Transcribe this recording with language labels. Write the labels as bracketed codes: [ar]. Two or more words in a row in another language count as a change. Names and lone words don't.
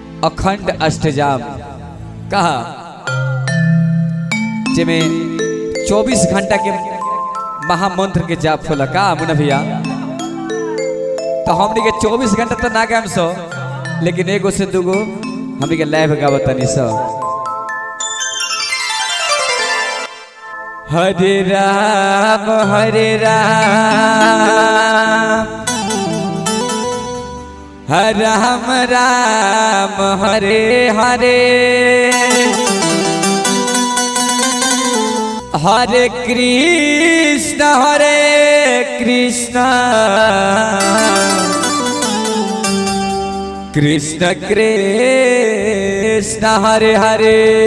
[bho] अखंड अष्टजाम कहा जिमें 24 घंटा के महामंत्र के जाप होला का मुना भैया। तो हमने के 24 घंटा तो ना गाम सो, लेकिन एगो से दूगो हमने के लाइव गावतनी सो। [sa] हरे राम राम राम हरे हरे, हरे कृष्ण कृष्ण कृष्ण हरे हरे,